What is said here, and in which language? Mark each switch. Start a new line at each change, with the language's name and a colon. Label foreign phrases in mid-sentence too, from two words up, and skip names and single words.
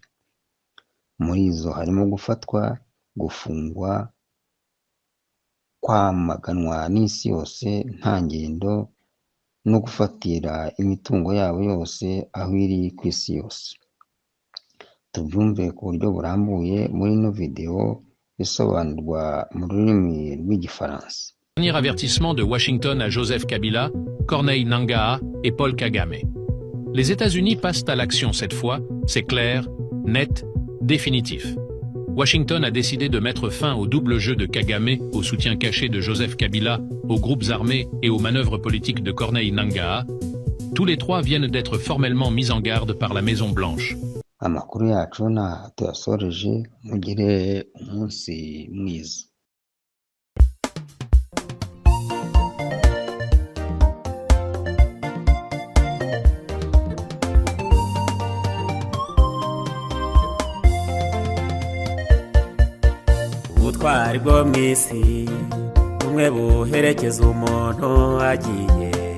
Kinyarwanda: Muri izo harimo gufatwa, gufungwa, kwamaganwa n'isi yose nta ngendo no gufatira imitungo yabo yose aho iri ku isi yose. Tubyumve ku buryo burambuye muri ino video isobanurwa mu rurimi rw'Igifaransa.
French: Dernier avertissement de Washington à Joseph Kabila, Corneille Nangaa et Paul Kagame. Les États-Unis passent à l'action cette fois, c'est clair, net, définitif. Washington a décidé de mettre fin au double jeu de Kagame, au soutien caché de Joseph Kabila, aux groupes armés et aux manœuvres politiques de Corneille Nangaa. Tous les trois viennent d'être formellement mis en garde par la Maison Blanche.
Kinyarwanda: Amakuru yacu na tuyasoreje, mugire umunsi mwiza. Ubutwari bwo mw'isi bumwe buherekeza umuntu agiye,